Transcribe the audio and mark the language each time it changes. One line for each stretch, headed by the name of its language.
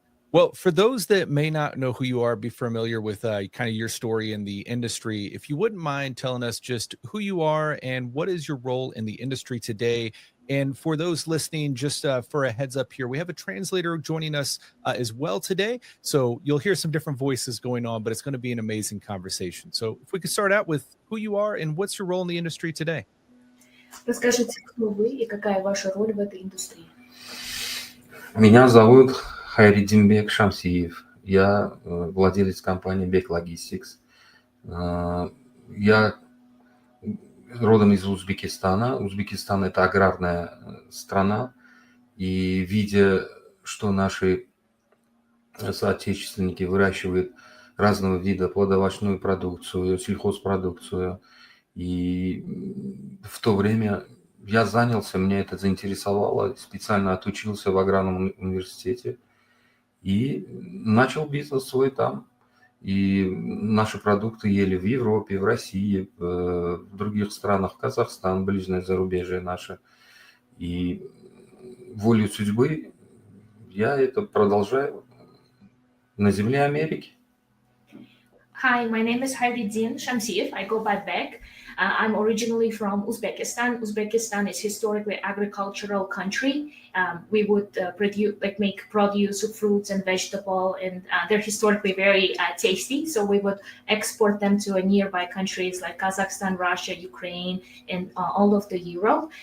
English: Well, for those that may not know who you are, be familiar with kind of your story in the industry, if you wouldn't mind telling us just who you are and what is your role in the industry today. And for those listening, just for a heads up here, we have a translator joining us as well today. So you'll hear some different voices going on, but it's going to be an amazing conversation. So if we could start out with who you are and what's your role in the industry today.
Russian: Расскажите, кто вы и какая ваша роль в этой индустрии? Меня зовут Бек Шамсиев. Я владелец компании Bek Logistics. Я родом из Узбекистана. Узбекистан – это аграрная страна. И видя, что наши соотечественники выращивают разного вида плодовочную продукцию, сельхозпродукцию, и в то время я занялся, меня это заинтересовало, специально отучился в аграрном университете и начал бизнес свой там. И наши продукты ели в Европе, в России, в других странах, Казахстан, ближнее зарубежье наше. И волею судьбы я это продолжаю на земле Америки.
English: Hi, my name is Hayriddin Shamsiev. I go by Bek. I'm originally from Uzbekistan. Uzbekistan is historically agricultural country. We would make produce, fruits and vegetable, and they're historically very tasty. So we would export them to nearby countries like Kazakhstan, Russia, Ukraine, and all of the Europe.